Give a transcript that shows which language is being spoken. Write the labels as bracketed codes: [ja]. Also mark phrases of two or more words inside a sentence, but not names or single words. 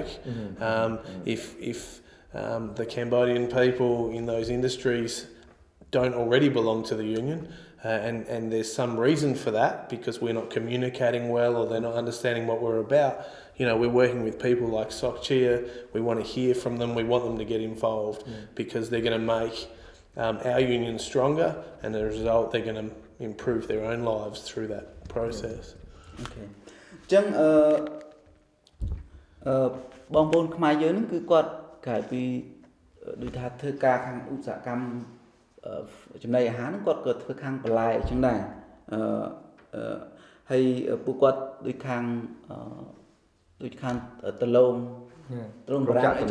[en] If the Cambodian people in those industries don't already belong to the union, and there's some reason for that because we're not communicating well or they're not understanding what we're about. You know, we're working with people like Sokchia. We want to hear from them. We want them to get involved because they're going to make our union stronger, and as a result, they're going to improve their own lives through that process. Okay. [km] ចឹងបងប្អូនខ្មែរយើងហ្នឹងគឺគាត់ក្រៅពីដូចថាធ្វើការខាងឧស្សាហកម្មចំណីអាហារហ្នឹងគាត់ក៏ធ្វើខាងបន្លែអញ្ចឹងដែរហើយពួកគាត់ដូចខាងតឡងបារាំងអីចឹ